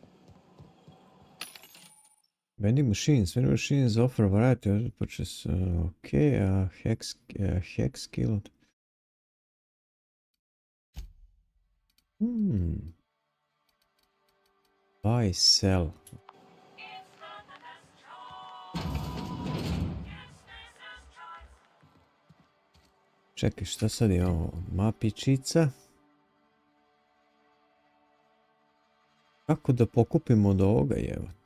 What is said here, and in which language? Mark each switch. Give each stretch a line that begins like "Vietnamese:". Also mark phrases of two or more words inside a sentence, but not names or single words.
English: Vending machines. Vending machines offer a variety of purchase. Okay, hex killed. Buy, sell.
Serbian: Čekaj, šta sad je ovo? Mapičica. Kako da pokupimo od ovoga, jevo?